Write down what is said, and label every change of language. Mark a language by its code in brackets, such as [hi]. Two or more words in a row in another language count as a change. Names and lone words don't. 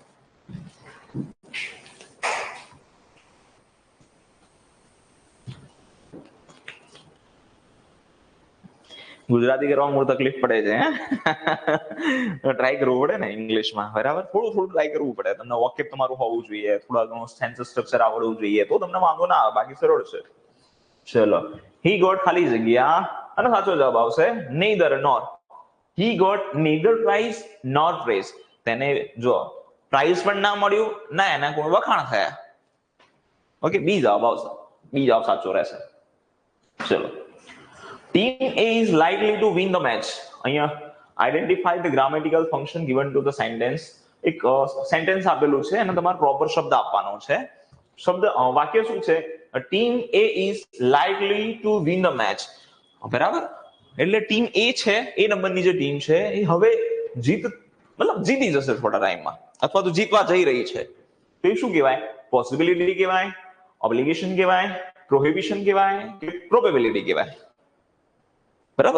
[gu] ગુજરાતી કરવામાં મને તકલીફ પડે છે, ટ્રાય કરવું પડે ને ઇંગ્લિશમાં, બરાબર. થોડું ટ્રાય કરવું પડે. તમને વોકેબ તમારું હોવું જોઈએ, થોડા ઘણું સેન્ટેન્સ સ્ટ્રક્ચર આવડવું જોઈએ, તો તમને વાંધો ના આવે, બાકી સરળ છે. ચલો, [en] he got [gu] ખાલી જગ્યા અને સાચો જવાબ આવશે [en] neither nor. he got neither prize nor praise. [gu] તેને જો પ્રાઇઝ પણ ના મળ્યું ના એના કોઈ વખાણ થયા. ઓકે, બી જવાબ આવશે. બી જવાબ સાચો રહેશે. ચલો, [en] team A is likely to win the match. અહીંયા identify the grammatical function given to the sentence. [gu] એક સેન્ટેન્સ આપેલું છે અને તમારે પ્રોપર શબ્દ આપવાનો છે. વાક્ય શું છે? [en] ટીમ A is likely to win the match, [gu] બરાબર. એટલે ટીમ A છે, એ નંબરની જે ટીમ છે એ હવે જીતી જશે થોડા ટાઈમમાં, અથવા તો જીતવા જઈ રહી છે. તો એ શું કહેવાય? પોસિબિલિટી કહેવાય, ઓબ્લિગેશન કહેવાય, પ્રોહિબિશન કહેવાય કે પ્રોબેબિલિટી કહેવાય, બરાબર.